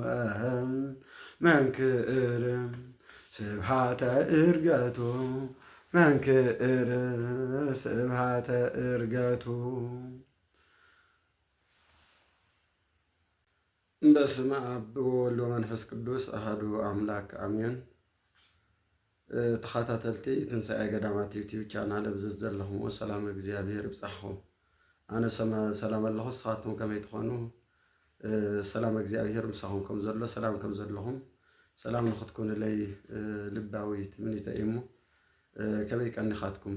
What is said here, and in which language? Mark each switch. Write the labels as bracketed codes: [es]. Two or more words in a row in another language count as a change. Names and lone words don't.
[gez] መንክር ስብሐተ ዕርገቱ መንክር ስብሐተ ዕርገቱ። በስመ አብ ወወልድ ወመንፈስ ቅዱስ አሐዱ አምላክ አሜን። [ti] ተኸታተልቲ ትንሣኤ ገዳማት ዩቲዩብ ቻናል ብዝት ዘለኹም ሰላም እግዚአብሔር ይብጻሕኩም። ኣነ ሰላም ኣለኹ፣ ንስኻትኩም ከመይ ትኾኑ? ሰላም እግዚአብሔር ምሳኹም ከም ዘሎ ሰላም ከም ዘለኹም ሰላም ንኽትኩኑለይ ልባዊ ትምኒተይ እሞ ከመይ ቀኒኻትኩም?